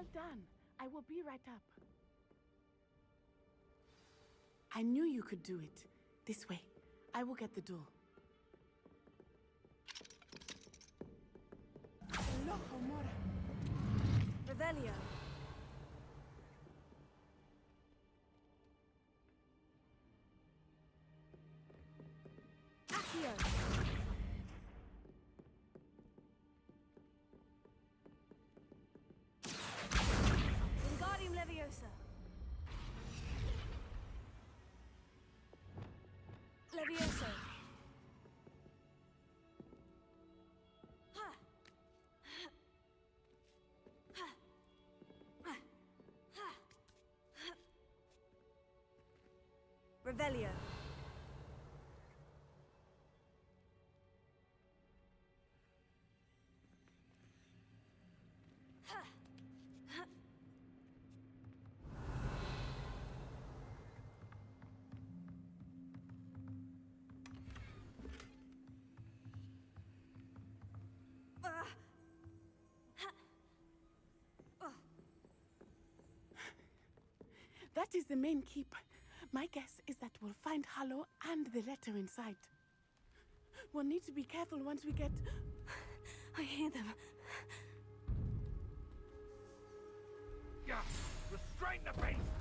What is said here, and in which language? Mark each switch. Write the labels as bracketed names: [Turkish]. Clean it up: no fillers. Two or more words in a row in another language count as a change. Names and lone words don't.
[English] Anne, I will be right up. I knew you could do it. This way. I will get the door. Revelio. Accio. Wingardium Leviosa. Levioso. Ha. Ha. Ha. Ha. Revelio. Ha. Ha. Ah. Ha. Ah. That is the main keep. My guess is that we'll find Harlow and the letter inside. We'll need to be careful once we get... I hear them. Yeah, restrain the beast!